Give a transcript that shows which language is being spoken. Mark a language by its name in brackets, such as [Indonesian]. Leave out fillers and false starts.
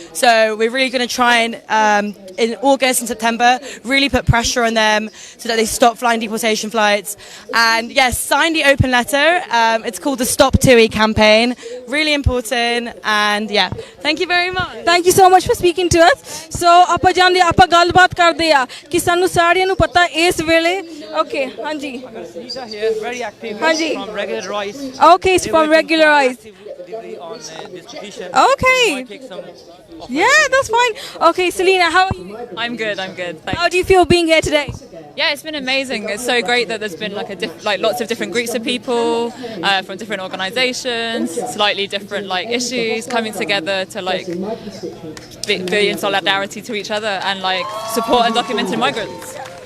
[English] So we're really going to try and in August and September really put pressure on them so that they stop flying deportation flights. And yes, sign the open letter. It's called the Stop TUI campaign. Really important. And yeah, thank you very much. Thank you so much for speaking to us. [Punjabi] So ਆਪਾਂ ਜਾਂਦੇ ਆਪਾਂ ਗੱਲਬਾਤ ਕਰਦੇ ਆ ਕਿ ਸਾਨੂੰ ਸਾਰਿਆਂ ਨੂੰ ਪਤਾ ਇਸ ਵੇਲੇ okay ਹਾਂਜੀ [English] very active [Punjabi] ਹਾਂਜੀ [English] from Regularize. Okay, it's from Regularize. On this petition. Okay. Yeah, that's fine. Okay, Selena, how are you? I'm good. Thanks. How do you feel being here today? Yeah, it's been amazing. It's so great that there's been lots of different groups of people from different organisations, slightly different issues coming together to be in solidarity to each other and support undocumented migrants.